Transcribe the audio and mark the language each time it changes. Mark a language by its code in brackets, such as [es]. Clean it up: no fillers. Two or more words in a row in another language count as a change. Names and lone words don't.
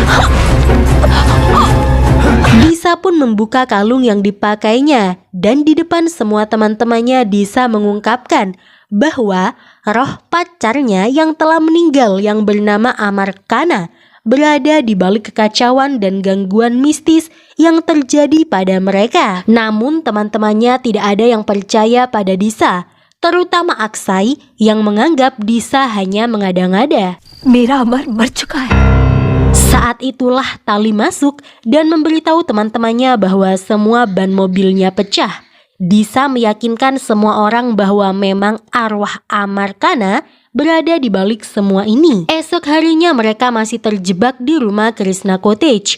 [id] Disa pun membuka kalung yang dipakainya dan di depan semua teman-temannya Disa mengungkapkan bahwa roh pacarnya yang telah meninggal yang bernama Amarkana berada di balik kekacauan dan gangguan mistis yang terjadi pada mereka. Namun teman-temannya tidak ada yang percaya pada Disa, terutama Aksai yang menganggap Disa hanya mengada-ngada. [hi] मेरा अमर मर चुका है. [id] Saat itulah Tali masuk dan memberitahu teman-temannya bahwa semua ban mobilnya pecah. Disa meyakinkan semua orang bahwa memang arwah Amarkana berada di balik semua ini. Esok harinya mereka masih terjebak di rumah Krishna Cottage.